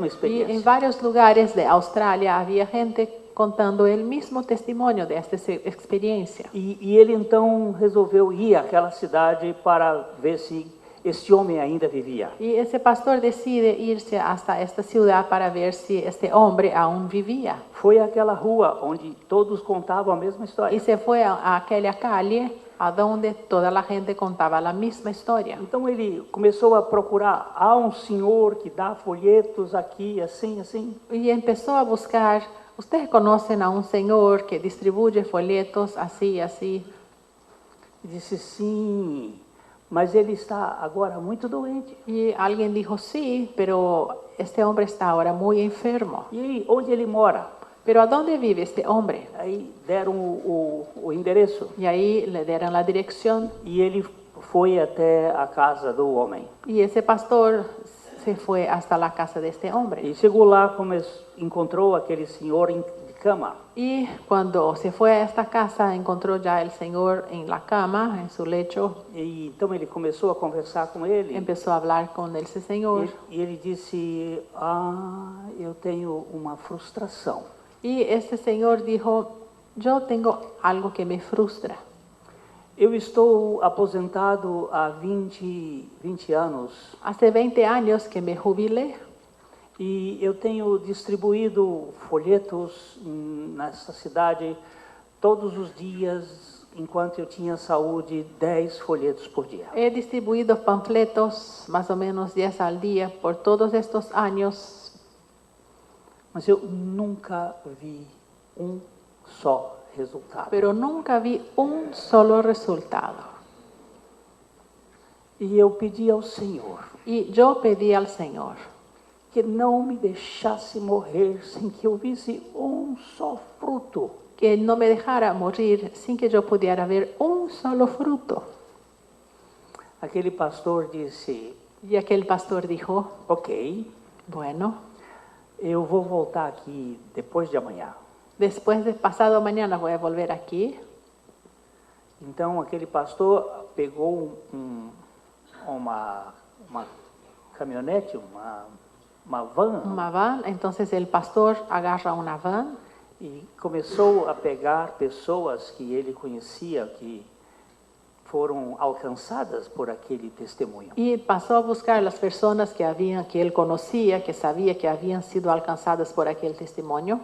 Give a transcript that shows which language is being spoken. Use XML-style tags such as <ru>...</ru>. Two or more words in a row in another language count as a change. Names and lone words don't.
<es>Y en</es> <pt>experiência.</pt> <es>varios lugares de Australia había gente contando el mismo testimonio de esta experiencia.</es> <pt>E ele então resolveu ir àquela cidade para ver se esse homem ainda vivia.</pt> <es>Y ese pastor decide irse hasta esta ciudad para ver si este hombre aún vivía.</es> <pt>Foi àquela rua onde todos contavam a mesma</pt> <es>Y</es> <pt>história.</pt> <es>se fue a aquella calle a donde toda la gente contaba la misma historia.</es> <pt>Então ele começou a procurar. Há um senhor que dá folhetos aqui, assim, assim.</pt> <es>Y empezó a buscar. Ustedes conocen a un señor que distribuye folletos así, así.</es> <pt>E disse sim, mas ele está agora muito doente.</pt> <es>Y alguien dijo, sí, pero este hombre está ahora muy enfermo.</es> <pt>E onde ele mora?</pt> <es>Pero ¿a dónde vive este hombre?</es> <pt>Aí deram o endereço.</pt> <es>Y ahí le dieron la dirección.</es> <pt>E ele foi até a casa do homem.</pt> <es>Y ese pastor se fue hasta la casa de este hombre.</es> <pt>E chegou lá, encontrou aquele senhor de cama.</pt> <es>Y cuando se fue a esta casa, encontró ya el señor en la cama, en su lecho.</es> <pt>E então ele começou a conversar com ele.</pt> <es>Empezó a hablar con ese señor.</es> <pt>E ele disse: eu tenho uma frustração.</pt> <es>Y este señor dijo, yo tengo algo que me frustra.</es> <pt>Eu estou aposentado há 20 anos</pt> <es>Hace 20 años que me jubilé</es> <pt>e eu tenho distribuído folhetos nessa cidade todos os dias, enquanto eu tinha saúde, 10 folhetos por dia.</pt> <es>He distribuido panfletos, más o menos 10 al día, por todos estos años,</es> <pt>Mas eu nunca vi um só resultado.</pt> <es>pero nunca vi un solo resultado.</es> <pt>E eu pedi ao Senhor</pt> <es>Y yo pedí al Señor</es> <pt>que não me deixasse morrer sem que eu visse um só fruto.</pt> <es>que no me dejara morir sin que yo pudiera ver un solo fruto.</es> <pt>Aquele pastor disse:</pt> <es>Y aquel pastor dijo,</es> <pt>ok,</pt> <es>bueno,</es> <pt>eu vou voltar aqui depois de amanhã.</pt> <es>después de pasado mañana voy a volver aquí.</es> <pt>Então aquele pastor pegou uma caminhonete, uma van,</pt> <es>Una van, entonces el pastor agarra una van</es> <pt>e começou a pegar pessoas que ele conhecia que foram alcançadas por aquele testemunho.</pt> <es>y pasó a buscar las personas que él conocía, que sabía que habían sido alcanzadas por aquel testimonio.</es>